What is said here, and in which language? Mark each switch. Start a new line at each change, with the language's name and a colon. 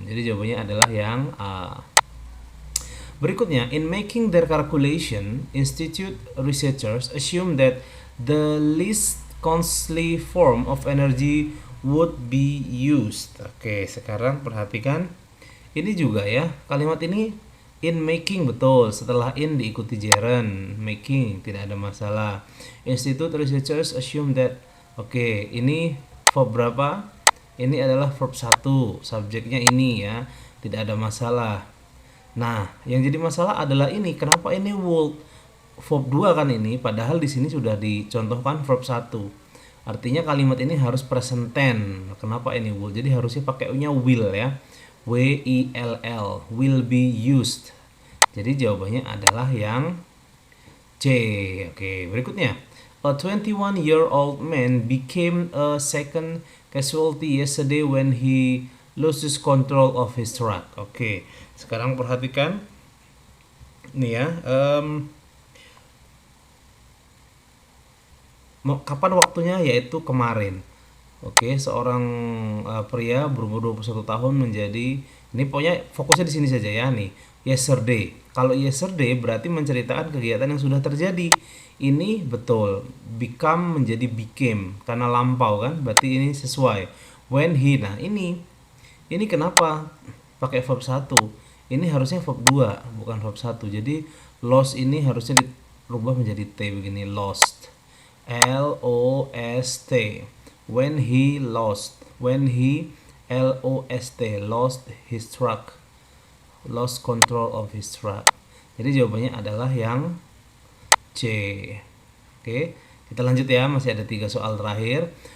Indonesian: Jadi jawabannya adalah yang A. Berikutnya,
English: in making their calculation, institute researchers assume that the least costly form of energy would be used.
Indonesian: Oke, sekarang perhatikan. Ini juga ya, kalimat ini in making betul, setelah in diikuti gerund, making tidak ada masalah. Institute researchers assume that, oke, ini verb berapa? Ini adalah verb 1, subjeknya ini ya, tidak ada masalah. Nah, yang jadi masalah adalah ini, kenapa ini would? Verb 2 kan ini, padahal di sini sudah dicontohkan verb 1. Artinya kalimat ini harus present tense. Kenapa ini would? Jadi harusnya pakai nya will ya. W-I-L-L,
English: will be used.
Indonesian: Jadi jawabannya adalah yang C. Oke, berikutnya.
English: A 21-year-old man became a second casualty yesterday when he loses control of his truck.
Indonesian: Oke, sekarang perhatikan. Nih ya, kapan waktunya? Yaitu kemarin. Oke, seorang pria berumur 21 tahun menjadi, ini pokoknya fokusnya di sini saja ya nih. Yesterday. Kalau yesterday berarti menceritakan kegiatan yang sudah terjadi. Ini betul. Become menjadi became karena lampau kan? Berarti ini sesuai. When he. Nah, ini kenapa pakai verb 1? Ini harusnya verb 2, bukan verb 1. Jadi lost ini harusnya dirubah menjadi T begini, lost. L-O-S-T.
English: When he lost L-O-S-T, lost his truck, lost control of his truck.
Indonesian: Jadi jawabannya adalah yang C. Oke, kita lanjut ya, masih ada 3 soal terakhir.